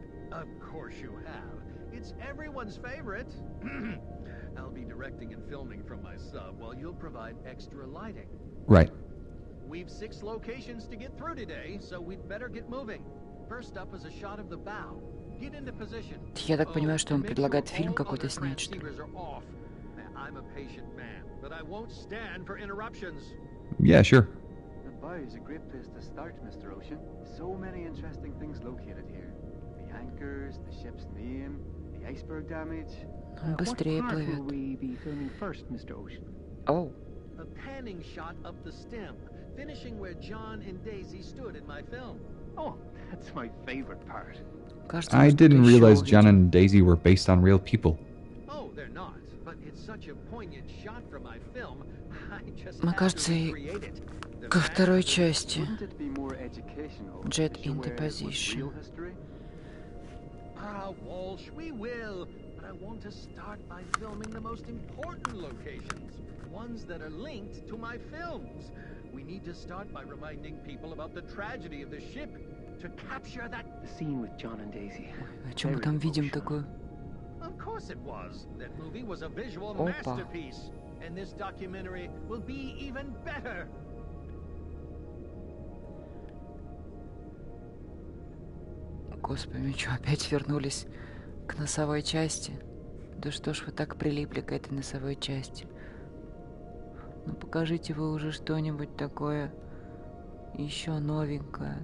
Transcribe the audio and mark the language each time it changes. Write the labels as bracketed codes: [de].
[en] Of course you have. It's everyone's favorite. I'll be directing and filming from my sub while you'll provide extra lighting. Right. We've 6 locations to get through today, so we'd better get moving. First up is a shot of the bow. Get into position. [ru] Я так понимаю, что он предлагает фильм какой-то снять, что ли? [en] I'm a patient man, but I won't stand for interruptions. Yeah, sure. The bow is a great place to start, Mr. Ocean. So many interesting things located here. The anchors, the ship's name, the iceberg damage. [ru] Он быстрее плывет. [en] What part will we be filming first, Mr. Ocean? Oh. A panning shot up the stem, finishing where John and Daisy stood in my film. Oh, that's my favorite part. I didn't realize John and Daisy were based on real people. Oh, they're not, but it's such a poignant shot from my film. I just [ru] Мне кажется, и ко второй части. [en] Jet into position. Walsh, we will, but I want to start by filming the most important locations, ones that are linked to my films. We need to start by reminding people about the tragedy of the ship. To capture that scene with John and Daisy. [ru] О чем мы там видим такое? [en] Of course it was. That movie was a visual masterpiece, and this documentary will be even better. [ru] Господи, мы что, опять вернулись К носовой части. Да что ж вы так прилипли к этой носовой части? Ну покажите вы уже что-нибудь такое еще новенькое.